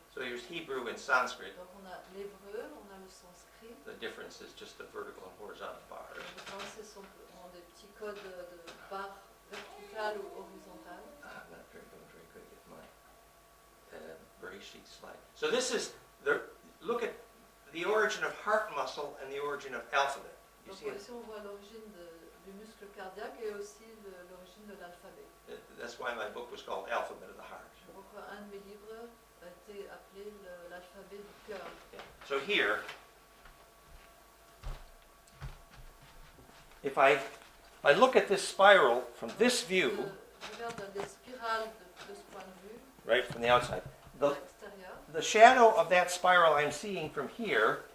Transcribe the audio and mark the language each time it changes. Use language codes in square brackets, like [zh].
[en] So here's Hebrew and Sanskrit. [fr] Donc on a l'hébreu, on a le sanskrit. [en] The difference is just the vertical and horizontal bars. [fr] Les différences sont des petits codes de barres verticales ou horizontales. [en] I'm not very good at my Bereshit slide. So this is look at the origin of heart muscle and the origin of alphabet. You [fr] Donc [en] see it? [fr] ici on voit l'origine du muscle cardiaque et aussi l'origine de l'alphabet. [en] That's why my book was called Alphabet of the Heart. [fr] Donc un de mes livres a été appelé l'alphabet du cœur. [en] Yeah. So So here, if I look at this spiral from this view, [fr] Je regarde les spirales de ce point de vue, [en] right, from the outside, [fr] de [en] the, [fr] l'extérieur. [en] the shadow of that spiral I'm seeing from here